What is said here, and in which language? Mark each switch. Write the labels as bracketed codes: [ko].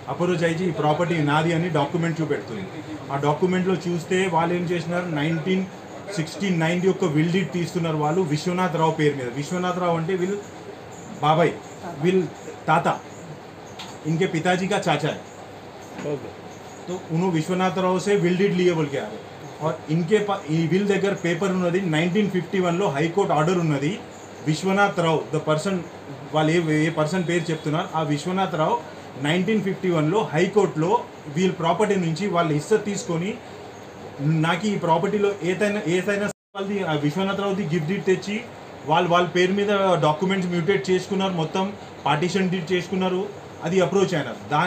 [te] Approach అయ్యి ఈ property నాది అని డాక్యుమెంట్ చూపెడుతుంది. ఆ డాక్యుమెంట్లో చూస్తే వాళ్ళు ఏం చేసినారు, 1969 యొక్క విల్ డీడ్ తీస్తున్నారు వాళ్ళు విశ్వనాథ్ రావు పేరు మీద. విశ్వనాథ్ రావు అంటే వీళ్ళు బాబాయ్, వీళ్ళు తాత, [hi] इनके पिताजी का चाचा है. तो उन्होंने विश्वनाथ राव से विल डीड लिए बोल के आ रहे. और इनके विल [te] దగ్గర పేపర్ ఉన్నది 1951లో హైకోర్టు ఆర్డర్ ఉన్నది. విశ్వనాథ్ రావు ద పర్సన్, వాళ్ళు ఏ పర్సన్ పేరు చెప్తున్నారు, ఆ విశ్వనాథ్ రావు 1951లో హైకోర్టులో వీళ్ళ ప్రాపర్టీ నుంచి వాళ్ళ హిస్సా తీసుకొని నాకు ఈ ప్రాపర్టీలో ఏదైనా వాళ్ళది విశ్వనాథ్ రావుది గిఫ్ట్ డీడ్ తెచ్చి వాళ్ళ పేరు మీద డాక్యుమెంట్స్ మ్యూటేట్ చేసుకున్నారు, మొత్తం పార్టీషన్ డీడ్ చేసుకున్నారు. అది అప్రోచ్ అయినారు.